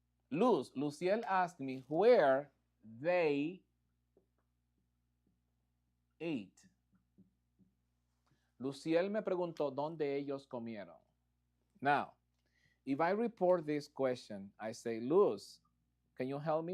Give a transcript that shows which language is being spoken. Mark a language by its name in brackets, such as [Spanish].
[English] Luciel asked me where they ate. [Spanish] Luciel me preguntó dónde ellos comieron. [English] Now, if I report this question, I say, Luz, can you help me?